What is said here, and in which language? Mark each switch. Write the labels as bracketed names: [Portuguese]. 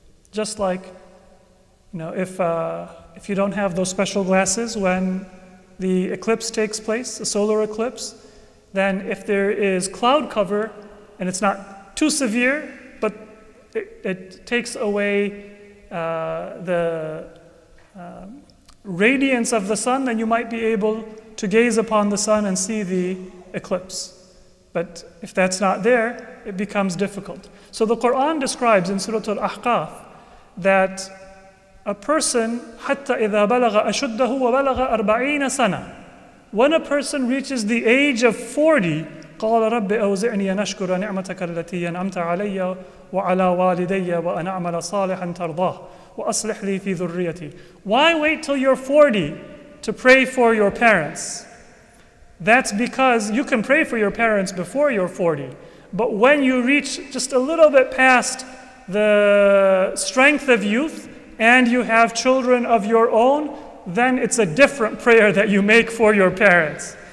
[English] Just like, if you don't have those special glasses when the eclipse takes place, a solar eclipse, then if there is cloud cover and it's not too severe, but it takes away the radiance of the sun, then you might be able to gaze upon the sun and see the eclipse. But if that's not there, it becomes difficult. So the Quran describes in Surah Al-Ahqaf that a person, [Arabic] حَتَّى إِذَا بَلَغَ أَشُدَّهُ وَبَلَغَ 40 سَنَةً, [English] when a person reaches the age of 40, [Arabic] قال رب أوزعني أن أشكر نعمتك التي أنعمت علي وعلى والدي وأن أعمل صالحا ترضاه وأصلح لي في ذريتي. [English] Why wait till you're 40 to pray for your parents? That's because you can pray for your parents before you're 40. But when you reach just a little bit past the strength of youth and you have children of your own, then it's a different prayer that you make for your parents.